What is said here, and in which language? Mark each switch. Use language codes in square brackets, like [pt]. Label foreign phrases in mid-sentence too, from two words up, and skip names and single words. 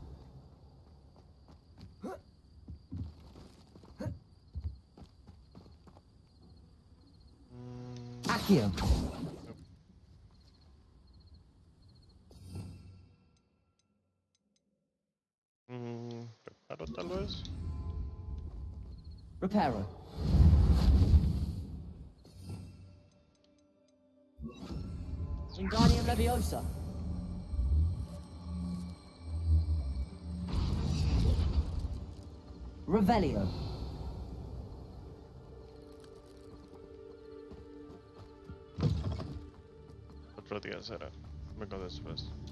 [la] Accio. [es] Preparo tal vez. [la] Reparo. Wingardium Leviosa. Revelio. [es] Otro día será. Vengo después.